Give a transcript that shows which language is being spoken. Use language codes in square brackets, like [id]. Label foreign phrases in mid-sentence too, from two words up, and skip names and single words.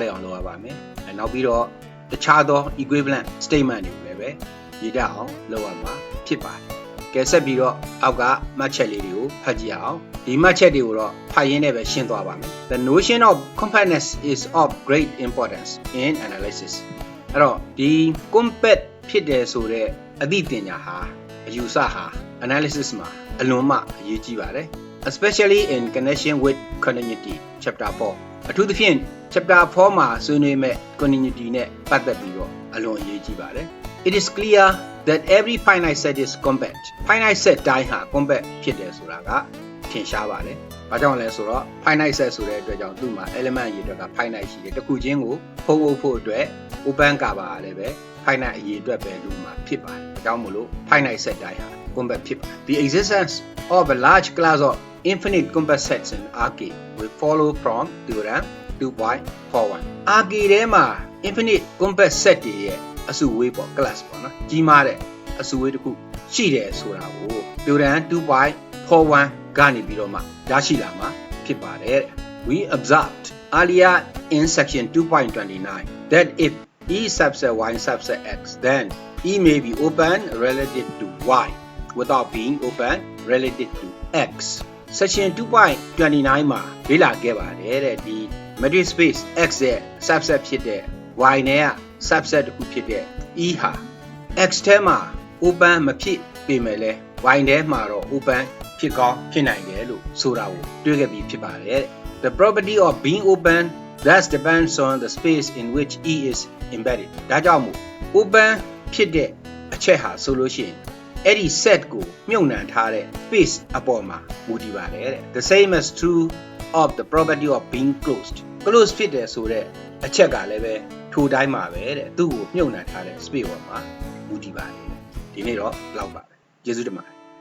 [my] ည်အောင်လုပ်ရပါမယ်နောက်ပြီးတော့တခြားသော [en] equivalent statement [my] တွေကိုလည်းပဲရေးတောင်းအောင်လုပ်ရမှာဖြစ်ပါတယ်ကဲဆက်ပြီးတော့အောက်ကမှတ်ချက်လေးတွေကိုဖတ်ကြည့်အောင်ဒီမှတ်ချက်တွေကိုတော့ဖတ်ရင်းနဲ့ပဲရှင်းသွားပါမယ် [en] The notion of compactness is of great importance in analysis [my] အဲ့တော့ဒီ compact ဖြစ်တယ်ဆိုတဲ့အသိပညာဟာအယူဆဟာ analysis မှာအလွန်မှအရေးကြီးပါတယ် especially [en] in connection with continuity chapter 4 [my] အထူးသဖြင့် chapter 4မှာဆွေးနွေးမဲ့ continuity နဲ့ပတ်သက်ပြီးတော့အလွန်အရေးကြီးပါတယ် [en] It is clear that every finite set is compact finite set [my] တိုင်းဟာ compact ဖြစ်တယ်ဆိုတာကထင်ရှားပါတယ်။ဘာကြောင့်လဲဆိုတော့ [en] finite set [my] ဆိုတဲ့အတွက်ကြောင့်သူ့မှာ element အရေအတွက်က finite ရှိတယ်။တစ်ခုချင်းကိုဖုံးအုပ်ဖို့အတွက် [en] open cover [my] လည်းပဲ finite အရေအတွက်ပဲလို့မှာဖြစ်ပါတယ်။ဒါကြောင့်မို့လို့ [en] finite set [my] တိုင်းဟာ compact ဖြစ်ပါတယ်။ [en] The existence of a large class of infinite compact sets in RK will follow from theorem [my] 2.41 RK ထဲမှာ [en] infinite compact set [my] တွေရဲ့အစုဝေးပေါ့ class ပေါ့နော်ကြီးမားတဲ့အစုဝေးတစ်ခုရှိတယ်ဆိုတာကို theorem 2.41 ကနေပြီးတော့မှရရှိလာမှာဖြစ်ပါတယ် [en] We observed earlier in section 2.29 that if E subset Y subset X then E may be open relative to Y without being open relative to X section 2.29 [my] မှာလေ့လာခဲ့ပါတယ်တဲ့ဒီ matrix space X ရဲ့ subset ဖြစ်တဲ့ Y နဲ့က subset တစ်ခုဖြစ်တဲ့ E ဟာ X ထဲမှာ open မဖြစ်ပေမဲ့လဲ Y ထဲမှာတော့ open ဖြစ်ကောင်း ဖြစ်နိုင်တယ်လို့ဆိုတာကိုတွေ့ခဲ့ပြီးဖြစ်ပါတယ် [en] The property of being open thus depends on the space in which E is embedded [my] ဒါကြောင့်မို့ open ဖြစ်တဲ့အချက်ဟာဆိုလို့ရှိရင်အဲ့ဒီ set ကိုမြုပ်နှံထားတဲ့ space အပေါ်မှာမူတည်ပါတယ်တဲ့ [en] The same is true of the property of being closed [my] closed ဖြစ်တယ်ဆိုတဲ့အချက်ကလည်းပဲထိုတိုင်းမှာပဲတဲ့သူ့ကိုမြုပ်နှံထားတဲ့ space ပေါ်မှာမူတည်ပါတယ်ဒီနေ့တော့လောက်ပါပဲကျေးဇူးတင်ပါတယ်